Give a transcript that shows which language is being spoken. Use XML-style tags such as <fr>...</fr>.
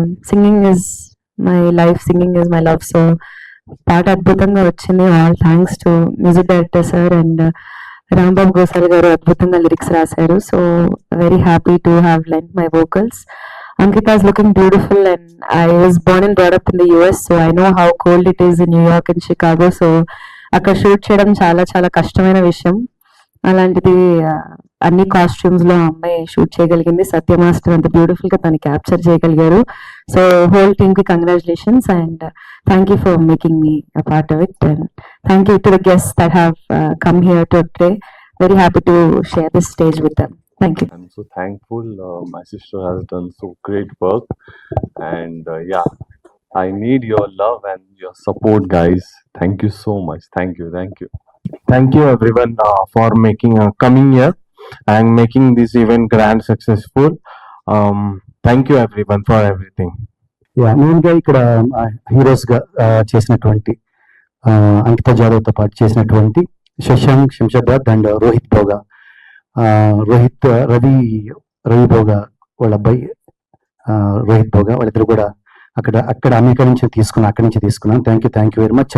<en>Singing is my life, singing is my love. So</en> <te>పాట అద్భుతంగా వచ్చింది.</te> <en>all thanks to music director sir and Rambabu Gosal గారు</en> <te>అద్భుతంగా lyrics రాశారు.</te> <en>So very happy to have lent my vocals. Ankita is looking beautiful and I was born and brought up in the US, so I know how cold it is in New York and Chicago.</en> <te>So అక్కడ shoot చేయడం చాలా చాలా కష్టమైన విషయం. అలాంటిది అన్ని costumes లో అమ్మాయి షూట్ చేయగలిగింది. సత్య మాస్టర్ అంత బ్యూటిఫుల్ గా తను క్యాప్చర్ చేయగలిగారు.</te> <en>So whole team కి congratulations and thank you for making me a part of it and thank you to the guests that have come here today. Very happy to share this stage with them. Thank you. I'm so thankful. My sister has done so great work, and yeah, I need your love and your support, guys. Thank you so much. Thank you. Thank you everyone for making coming here and making this event grand successful. Thank you everyone for everything.</en> <te>మెయిన్గా ఇక్కడ heroes గా చేసినటువంటి అంకిత జాదవ్ తో పాటు చేసినటువంటి Shashank Shamshabad and Rohit Bhoga. Rohit Ravi Bhoga వాళ్ళ అబ్బాయి రోహిత్ భోగా, వాళ్ళిద్దరు కూడా అక్కడ అమెరికా నుంచి తీసుకున్నాను.</te> <en>Thank you very much.</en>